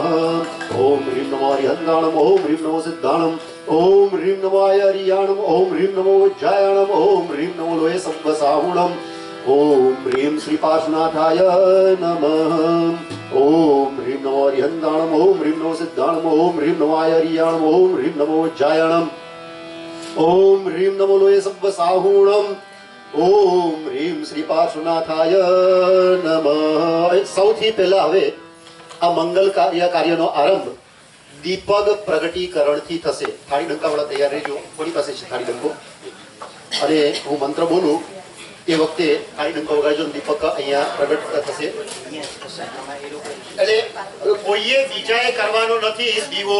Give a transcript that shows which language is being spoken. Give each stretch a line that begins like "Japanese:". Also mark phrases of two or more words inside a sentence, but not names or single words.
Prakrit languages: ओम ह्रीं नमो हरिहन्ताणम्, ओम ह्रीं नमो सिद्धाणम्, ओम ह्रीं नमो आयर्याणम्, ओम ह्रीं नमो वज्रायणम्, ओम ह्रीं नमो लोहे सब्बसाहुणम्,
Sanskrit: ओम ह्रीं श्रीपार्श्वनाथाय नमः.
Prakrit languages: ओम ह्रीं नमो हरिहन्ताणम्, ओम ह्रीं नमो सिद्धाणम्, ओम ह्रीं नमो आयर्याणम्, ओम ह्रीं नमो वज्रायणम्, ओम ह्रीं नमो लोहे सब्बसाहुणम्,
Sanskrit: ओम ह्रीं श्री पार्श्वनाथाय नमः.
Gujarati: સૌથી પહેલા હવે આ મંગલ કાર્યનો આરંભ દીપક પ્રગટીકરણથી થશે. થાળી ડંકાવાળા તૈયાર રહેજો. કોની પાસે છે થાળી ડંકો? અને હું મંત્ર બોલું એ વખતે થાળી ડંકો વગાડજો. દીપક અહીંયા પ્રગટ થશે. એટલે કોઈએ બીજાએ કરવાનો નથી દીવો.